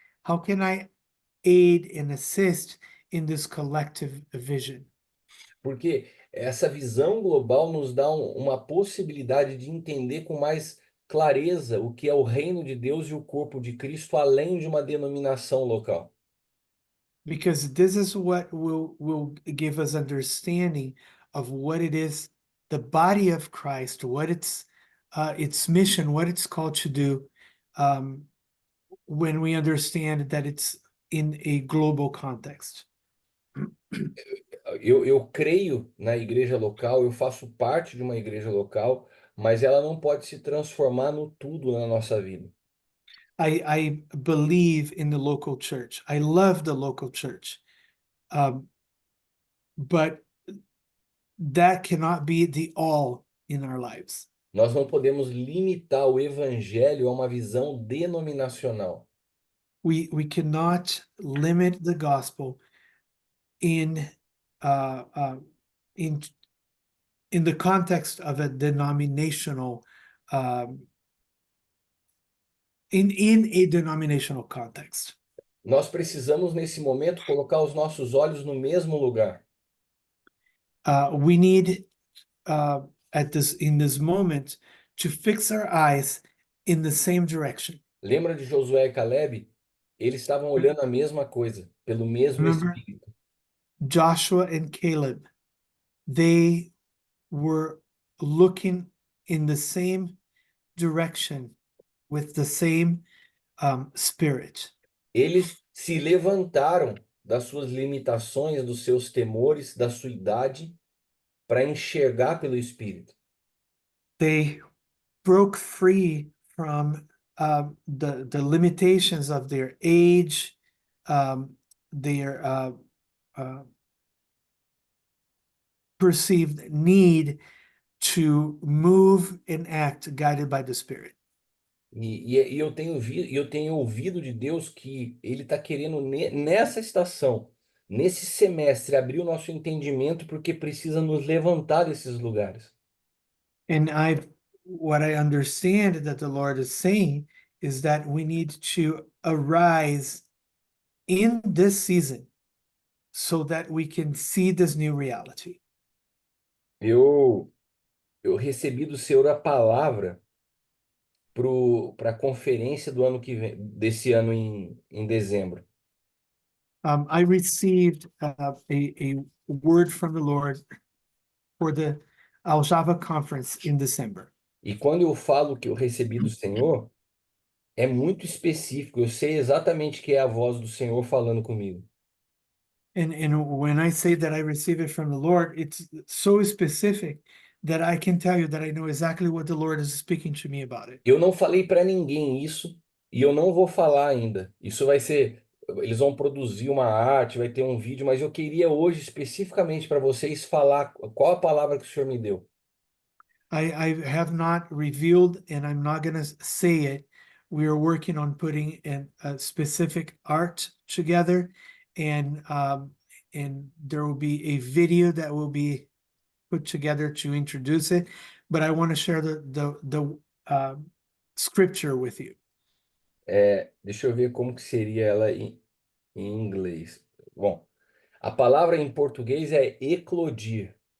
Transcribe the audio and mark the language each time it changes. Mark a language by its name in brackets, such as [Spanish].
[English] How can I aid and assist in this collective vision? [Portuguese] Porque essa visão global nos dá uma possibilidade de entender com mais clareza o que é o reino de Deus e o corpo de Cristo, além de uma denominação local. [English] Because this is what will give us understanding of what it is, the body of Christ, what its mission, what it's called to do, when we understand that it's in a global context. [Portuguese] Eu creio na igreja local, eu faço parte de uma igreja local, mas ela não pode se transformar no tudo na nossa vida. [English] I believe in the local church. I love the local church. But that cannot be the all in our lives. [Portuguese] Nós não podemos limitar o evangelho a uma visão denominacional. [English] We cannot limit the gospel in uh, uh, in in the context of a denominational in a denominational context. [Portuguese] Nós precisamos, nesse momento, colocar os nossos olhos no mesmo lugar. [English] We need in this moment to fix our eyes in the same direction. [Portuguese] Lembra de Josué e Caleb? Eles estavam olhando a mesma coisa, pelo mesmo [English] Remember [Portuguese] Espírito. [English] Joshua and Caleb, they were looking in the same direction with the same spirit. [Portuguese] Eles se levantaram das suas limitações, dos seus temores, da sua idade, para enxergar pelo Espírito. [English] They broke free from the limitations of their age, their perceived need to move and act guided by the Spirit. [Portuguese] E eu tenho ouvido de Deus que Ele está querendo, nessa estação, nesse semestre, abrir o nosso entendimento, porque precisa nos levantar desses lugares. [English] And what I understand that the Lord is saying is that we need to arise in this season so that we can see this new reality. [Portuguese] Eu recebi do Senhor a palavra para a conferência do ano que vem, desse ano em dezembro. [English] I received a word from the Lord for the Aljava conference in December. [Portuguese] E quando eu falo que eu recebi do Senhor, é muito específico. Eu sei exatamente que é a voz do Senhor falando comigo. [English] And when I say that I receive it from the Lord, it's so specific that I can tell you that I know exactly what the Lord is speaking to me about it. [Portuguese] Eu não falei para ninguém isso e eu não vou falar ainda. Isso vai ser, eles vão produzir uma arte, vai ter um vídeo, mas eu queria hoje especificamente para vocês falar qual a palavra que o Senhor me deu. [English] I have not revealed, and I'm not going to say it. We are working on putting a specific art together, and there will be a video that will be put together to introduce it. But I want to share the scripture with you. [Portuguese] Deixa eu ver como que seria ela em inglês. Bom, a palavra em português é eclodir.